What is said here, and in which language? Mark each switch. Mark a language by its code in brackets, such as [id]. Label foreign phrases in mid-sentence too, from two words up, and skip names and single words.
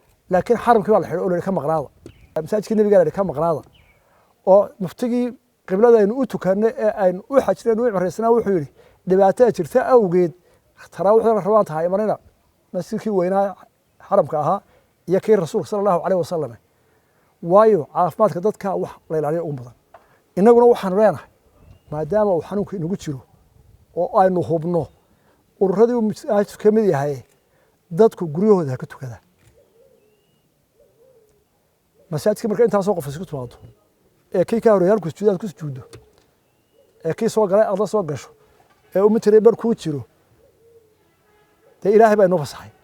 [so] Laakiin xaramkii baa la xidho oo la yidhi ka maqnaada. Masaajidkii Nebigaa la yidhi ka maqnaada. Oo muftigii qiblada aynu u tukannay ee aynu u xajnay, u cimraysnaa wuxuu yidhi, "Dhibaatada jirta awgeed, taraawiixdana rabaan tahay imanina." Masjidkii weynaa xaramka ahaa iyo kii Rasuulka [ar] صلى الله عليه وسلم. [so] Waayo, caafimaadka dadka wax la ilaaliyo ugu badan. Innaguna waxaanu leenahay, maadaama uu xanuunku inagu jiro oo aynu hubno, ururadii uu masaajidku ka mid yahay, dadku guryahooda ha ka tukadaan. Masaajidka marka intaasoo qof isku timaado, ee kii ka horreeyay halkuu sujuudaad ku sujuuddo, ee kii soo galay aad la soo gasho, ee uu mitir bar kuu jiro, dee Ilaahay baa inoo fasaxay.